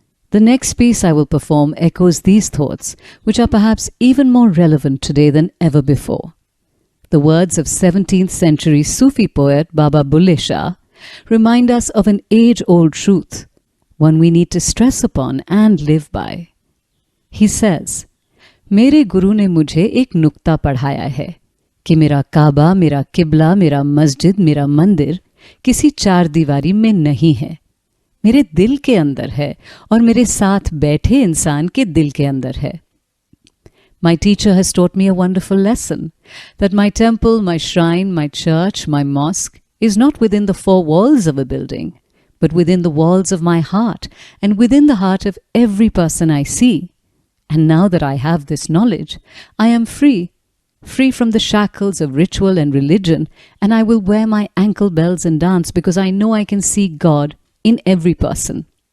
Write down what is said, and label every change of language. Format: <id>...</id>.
<en>The next piece I will perform echoes these thoughts, which are perhaps even more relevant today than ever before. The words of 17th century Sufi poet Baba Bulle Shah remind us of an age-old truth, one we need to stress upon and live by. He says,</en> <hi>मेरे गुरु ने मुझे एक नुक्ता पढ़ाया है कि मेरा काबा, मेरा किबला, मेरा मस्जिद, मेरा मंदिर किसी चार दीवारी में नहीं है, मेरे दिल के अंदर है और मेरे साथ बैठे इंसान के दिल के अंदर है.</hi> <en>My teacher has taught me a wonderful lesson, that my temple, my shrine, my church, my mosque is not within the four walls of a building, but within the walls of my heart and within the heart of every person I see. And now that I have this knowledge, I am free from the shackles of ritual and religion, and I will wear my ankle bells and dance because I know I can see God in every person.</en>